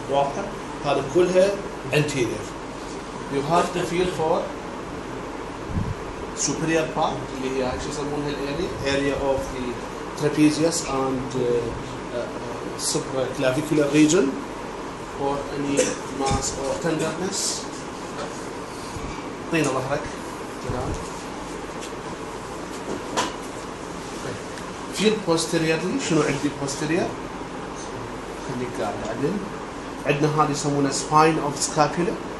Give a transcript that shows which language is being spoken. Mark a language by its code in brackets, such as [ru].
[ar] واضح؟ هذا كلها anterior. [en] You have to feel for superior part [ar] اللي هي شو يسمونها [en] area of the trapezius and supraclavicular region for any mass or tenderness. [ar] طينا ظهرك كده. [en] feel posteriorly. [ar] شنو عندي posterior؟ خليك قاعد عدل. عندنا هذه يسمونها spine of scapula.